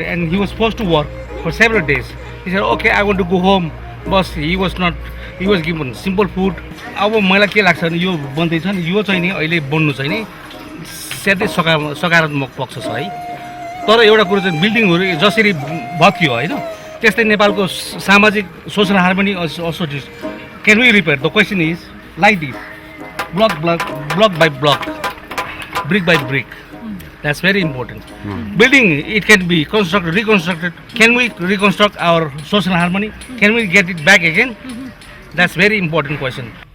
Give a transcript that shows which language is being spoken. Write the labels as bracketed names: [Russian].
[English] And he was supposed to work for several days. He said, okay, I want to go home. But he was given simple food. [Nepali] अब मलाई के लाग्छ भने यो बन्दैछ नि यो चाहिँ नि अहिले बन्नु चाहिँ नि सेटै सकारात्मक पक्ष छ है तर एउटा कुरा चाहिँ बिल्डिङहरु जसरी भत्कियो हैन त्यस्तै नेपालको सामाजिक social harmony [English] also can we repair? The question is like this, block by block, brick by brick. That's very important. Building, it can be constructed, reconstructed. Can we reconstruct our social harmony? Can we get it back again? That's very important question.